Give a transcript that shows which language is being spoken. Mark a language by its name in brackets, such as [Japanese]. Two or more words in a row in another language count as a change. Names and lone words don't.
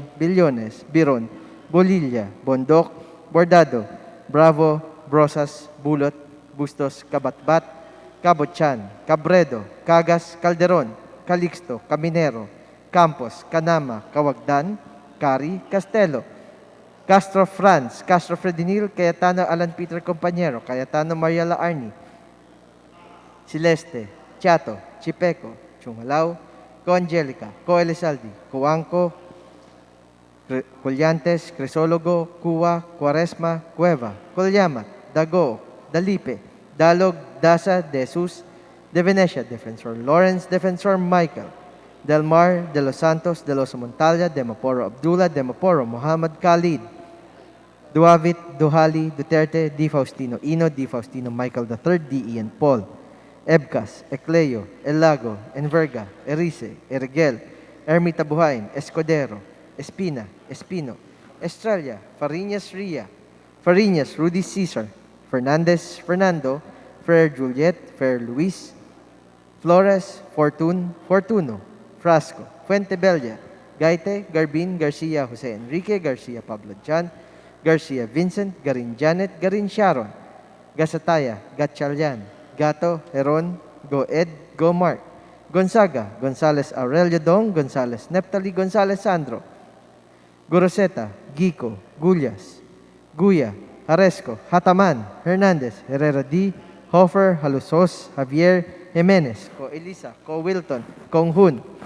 [Filipino] Billones, Biron, Bolilla, Bondok, Bordado, Bravo, Brosas, Bulot, Bustos, Kabatbat, Cabochan, Cabredo, Cagas, Calderon, Calixto, Caminero, Campos, Canama, Cawagdan, Cari, Castelo, Castro Franz, Castro Fredinil, Cayetano Alan Peter Compañero, Cayetano Mariela Arni, Celeste, Chato, Chipeco, Chungalao, Coangelica, Coelizaldi, Coanco, Colyantes, Crisologo, Cuwa, Cuaresma, Cueva, Colyamat, Dago, Dalipe, Dalog, Dasa, De Jesus, De Venecia, Defensor Lawrence, Defensor Michael, Del Mar, De Los Santos, De Los Montalia, De Maporo Abdullah, De Maporo Muhammad Khalid, Duavit, Duhali, Duterte, Di Faustino Ino, Di Faustino Michael III, D. Ian Paul, Ebcas, Ecleo, Elago, Enverga, Erice, Erigel, Ermita Buhain, Escudero, Espina, Espino, Estrella, Fariñas Ria, Fariñas Rudy Cesar, Fernandez Fernando, Fer Juliet, Fer Luis, Flores, Fortuno, Frasco, Fuentebella, Gaite, Garbin, Garcia, Jose Enrique, Garcia Pablo Jan, Garcia Vincent, Garin Janet, Garin Sharon, Gasataya, Gatchalian, Gato, Heron, Goed, Gomark, Gonzaga, Gonzales Aurelio Dong, Gonzales Neptali, Gonzales Sandro, Goroseta, Gico, Gullas, Guya, Haresco, Hataman, Hernandez, Herrera D, Hofer, Halusos, Javier, Jimenez, Ko Elisa, Ko Wilton, Kong Hun,